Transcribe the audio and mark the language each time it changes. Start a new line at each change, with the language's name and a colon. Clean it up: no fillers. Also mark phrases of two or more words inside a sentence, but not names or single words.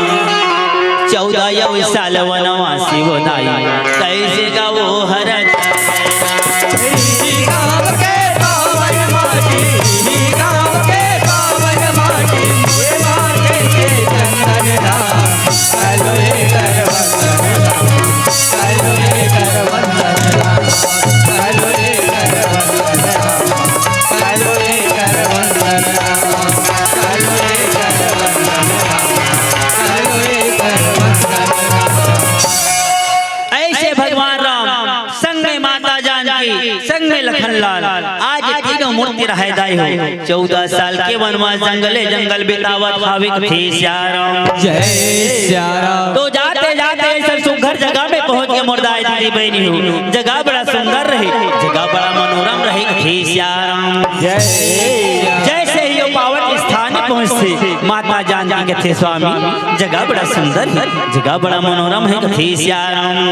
Chhattisgarhi: 14 साल वनवासी वदाई कैसे का वो हर गाँव के पावन माटी, गाँव के पावन माटी, ये माटी के चंदन राम करो ये करवंदन राम, करो ये करवंदन राम, करो ये करवंदन राम, करो ये करवंदन राम, करो ये करवंदन राम, करो ये करवंदन राम। ऐसे भगवान राम संग में माता जानकी संग में लखन लाल आज तीनों मूर्ति रह दाई हो। 14 साल के वनवास जंगले जंगल बितावत भाविक थे राम। जय सिया राम तो जाते जाते ऐसा सुघर जगह में पहुंच के मुर्दाई दीदी बहनी हो। जगह बड़ा सुंदर रहे, जगह बड़ा मनोरम रहे थे राम। जय जैसे ही वो पावन स्थान पहुंचते माता जानकी के थे स्वामी जगह बड़ा सुंदर है, जगह बड़ा मनोरम है थे राम।